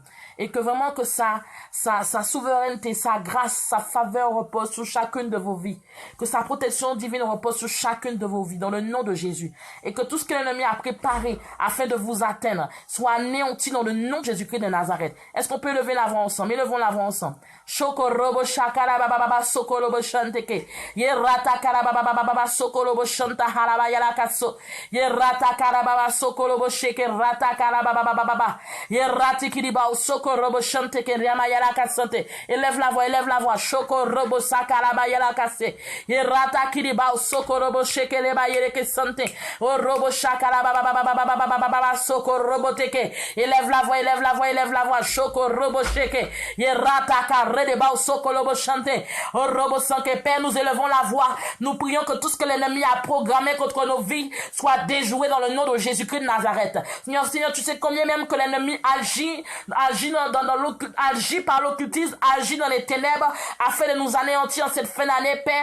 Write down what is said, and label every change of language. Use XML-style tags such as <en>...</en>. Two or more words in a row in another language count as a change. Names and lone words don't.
<fr>Et que vraiment que sa souveraineté, sa grâce, sa faveur repose sur chacune de vos vies. Que sa protection divine repose sur chacune de vos vies, dans le nom de Jésus. Et que tout ce que l'ennemi a préparé afin de vous atteindre soit anéanti dans le nom de Jésus-Christ de Nazareth. Est-ce qu'on peut lever la voix ensemble? Élevons la voix ensemble. Shokorobo shakara bababa sokolobo shanteke. Yerata karababa bababa sokolobo shanta halaba yalakaso. Yerata karababa sokolobo sheke rata karababa bababa. Yerati kiriba sokolobo shanteke riama yalakasante. Élève la voix. Shokorobo sakaraba yalakase. Yerata kiriba sokolobo sheke leba yeleke sante. O robo shakara bababa sokolobo teke. Élève la voix. Shokorobo sheke. Yerata karababa Père, nous élevons la voix. Nous prions que tout ce que l'ennemi a programmé contre nos vies soit déjoué dans le nom de Jésus-Christ de Nazareth. Seigneur, tu sais combien même que l'ennemi agit par l'occultisme, agit dans les ténèbres afin de nous anéantir en cette fin d'année, Père.</fr>